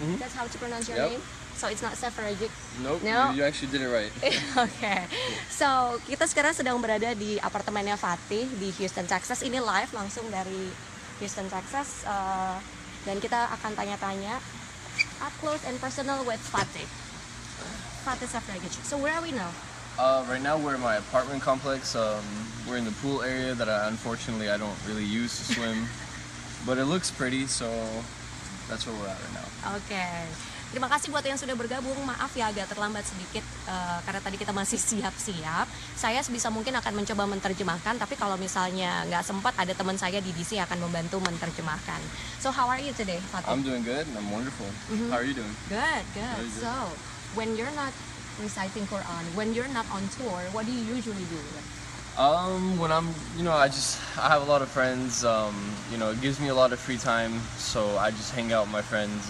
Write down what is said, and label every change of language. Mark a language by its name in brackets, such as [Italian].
[English] That's how to pronounce your name. So it's not Seferagic. Nope, No? you actually did it right. Okay. So [Indonesian] kita sekarang sedang berada di apartemennya Fatih di Houston, Texas. Ini live langsung dari Houston, Texas. Dan kita akan tanya-tanya [English] up close and personal with Fatih Seferagic. So where are we now? Right now we're in my apartment complex. We're in the pool area that unfortunately I don't really use to swim, but it looks pretty, so that's where we're at right now. [Indonesian] Oke. Terima kasih buat yang sudah bergabung. Maaf ya agak terlambat sedikit karena tadi kita masih siap-siap. Saya sebisa mungkin akan mencoba menerjemahkan, tapi kalau misalnya nggak sempat, ada teman saya di DC akan membantu menerjemahkan. [English] So how are you today, Fatih? I'm doing good. I'm wonderful. How are you doing? Good. Very good. So when you're not reciting Quran, when you're not on tour, what do you usually do? When I'm, I have a lot of friends. It gives me a lot of free time, so I just hang out with my friends.